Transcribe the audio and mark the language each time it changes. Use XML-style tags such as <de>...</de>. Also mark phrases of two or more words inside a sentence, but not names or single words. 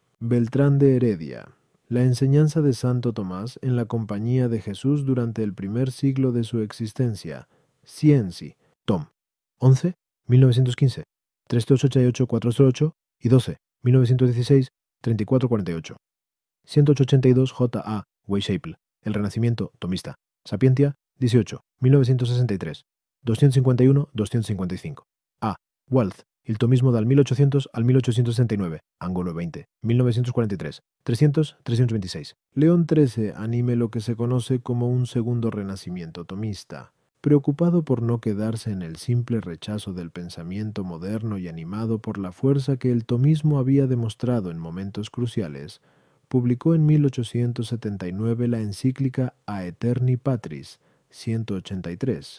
<es>Beltrán de Heredia, la enseñanza de Santo Tomás en la compañía de Jesús durante el primer siglo de su existencia. Scienci, tom. 11, 1915, 388-408 y 12, 1916, 3448. 182 J.A. Weishaupt, El Renacimiento Tomista. Sapientia, 18, 1963, 251-255. A. Walth, El Tomismo del 1800 al 1869, ángulo 20, 1943, 300-326. León XIII anime lo que se conoce como un segundo renacimiento tomista. Preocupado por no quedarse en el simple rechazo del pensamiento moderno y animado por la fuerza que el tomismo había demostrado en momentos cruciales, publicó en 1879 la encíclica Aeterni Patris, 183.</es>